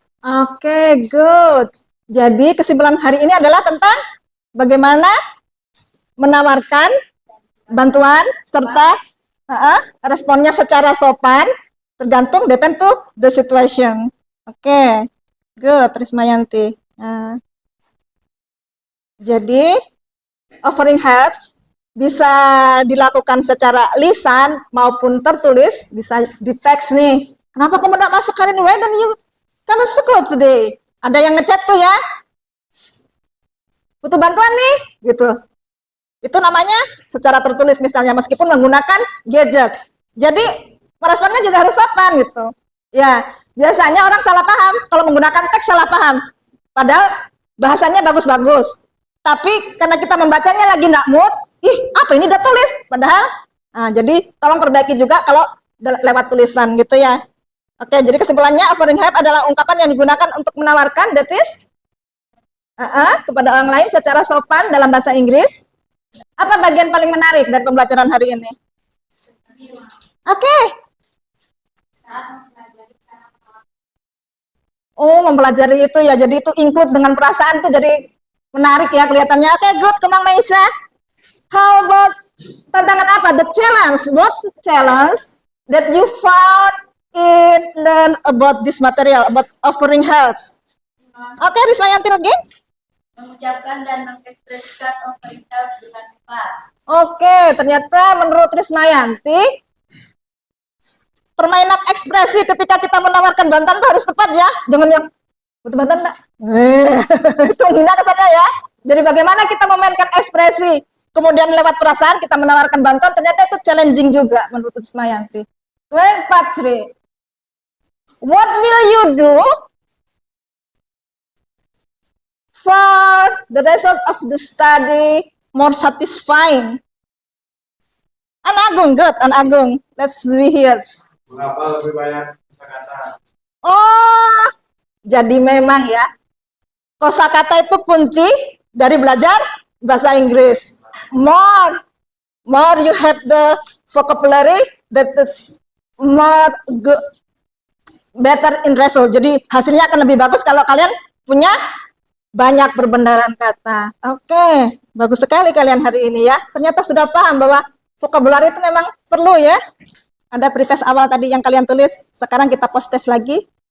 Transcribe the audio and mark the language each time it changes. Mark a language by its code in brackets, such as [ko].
[id] Okay, good. Jadi kesimpulan hari ini adalah tentang bagaimana menawarkan bantuan serta responnya secara sopan, tergantung [en] depend to the situation. Okay, good, Rismayanti. [id] Jadi offering helps bisa dilakukan secara lisan maupun tertulis, bisa di teks nih. Kenapa kamu tidak masuk hari ini? [en] Why don't you come to school today? [id] Ada yang ngechat tuh ya. Butuh bantuan nih, gitu. Itu namanya secara tertulis misalnya, meskipun menggunakan gadget. Jadi meresponnya juga harus sopan gitu. Ya, biasanya orang salah paham kalau menggunakan teks, salah paham. Padahal bahasanya bagus-bagus. Tapi karena kita membacanya lagi nggak mood, apa ini udah tulis? Padahal Nah, jadi tolong perbaiki juga kalau lewat tulisan gitu ya. Oke, jadi kesimpulannya offering help adalah ungkapan yang digunakan untuk menawarkan, that is, kepada orang lain secara sopan dalam bahasa Inggris. Apa bagian paling menarik dari pembelajaran hari ini? Oke. Oh, mempelajari itu ya, jadi itu include dengan perasaan itu jadi menarik ya kelihatannya. [en] Oke, good, Kemang Maisa. How about [id] tantangan apa? [en] The challenge. What's the challenge that you found in learn about this material, about offering helps? [id] Oke, Rismayanti lagi. Mengucapkan dan mengekspresikan offering help dengan ikhlas. Oke, ternyata menurut Rismayanti, permainan ekspresi ketika kita menawarkan bantuan itu harus tepat ya. Jangan yang butuh bantuan enggak? Itu menghina kesannya ya. Jadi bagaimana kita memainkan ekspresi, kemudian lewat perasaan kita menawarkan bantuan, ternyata itu challenging juga menurut Rismayanti. 23. [en] What will you do for the result of the study more satisfying? An Agung, good, An Agung. Let's be here. [id] Mengapa lebih banyak kosakata? Oh, jadi memang ya, kosakata itu kunci dari belajar bahasa Inggris. [en] More you have the vocabulary, that is more good, better in result. [id] Jadi hasilnya akan lebih bagus kalau kalian punya banyak perbendaharaan kata. Oke, bagus sekali kalian hari ini ya. Ternyata sudah paham bahwa vocabulary itu memang perlu ya. Ada pretest awal tadi yang kalian tulis. Sekarang kita post test lagi.